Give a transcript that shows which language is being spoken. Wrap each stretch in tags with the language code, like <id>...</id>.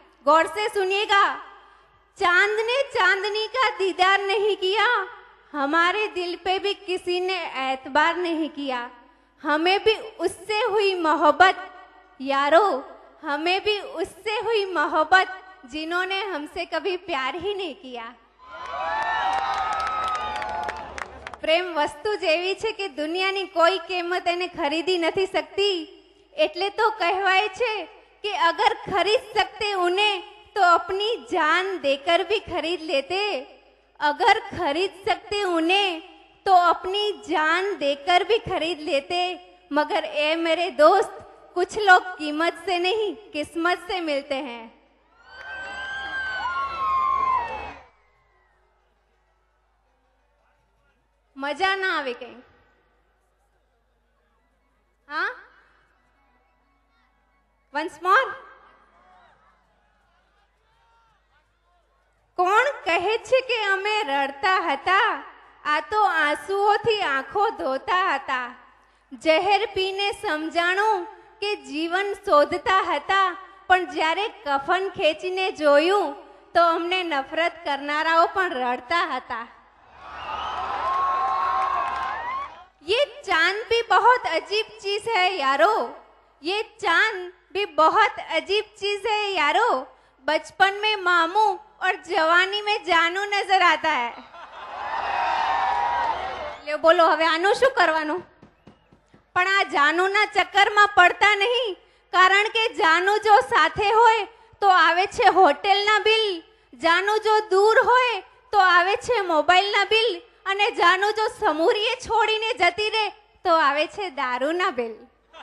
<hi>गौर से सुनिएगा, चांद ने चांदनी का दीदार नहीं किया, हमारे दिल पे भी किसी ने एतबार नहीं किया। हमें भी उससे हुई मोहब्बत यारो हमें भी उससे हुई मोहब्बत जिन्होंने हमसे कभी प्यार ही नहीं किया।</hi> <gu>પ્રેમ વસ્તુ જ એવી છે કે દુનિયાની કોઈ કિંમત એને ખરીદી નથી सकती। એટલે તો કહેવાય છે કે</gu> <hi>અગર ખરીદ सकते उन्हें तो अपनी जान देकर भी खरीद लेते। अगर खरीद सकते उन्हें तो अपनी जान देकर भी खरीद लेते। मगर ए मेरे दोस्त, कुछ लोग कीमत से नहीं किस्मत से मिलते हैं।</hi> <gu>मजा ना आवे कहीं?</gu> <hi>हाँ, वंस मोर।</hi> <gu>કોણ કહે છે કે અમે રડતા હતા? આ તો આંસુઓથી આંખો ધોતા હતા। ઝેર પીને સમજાણું કે જીવન શોધતા હતા, પણ જ્યારે કફન ખેંચીને જોયું તો અમને નફરત કરનારાઓ પણ રડતા હતા।</gu> <hi>ये चांद भी बहुत अजीब चीज है यारो, ये चांद भी बहुत अजीब चीज है यारो। बचपन में मामू और जवानी में जानू नजर आता है। ले बोलो</hi> <gu>હવે આનું શું કરવાનું? પણ આ જાનુના ચક્કરમાં પડતા નહીં, કારણ કે જાનુ જો સાથે હોય તો આવે છે હોટેલના બિલ, જાનુ જો દૂર હોય તો આવે છે મોબાઈલના બિલ, અને જાનુ જો સમૂરીએ છોડીને જતી રહે તો આવે છે દારૂના બિલ।</gu>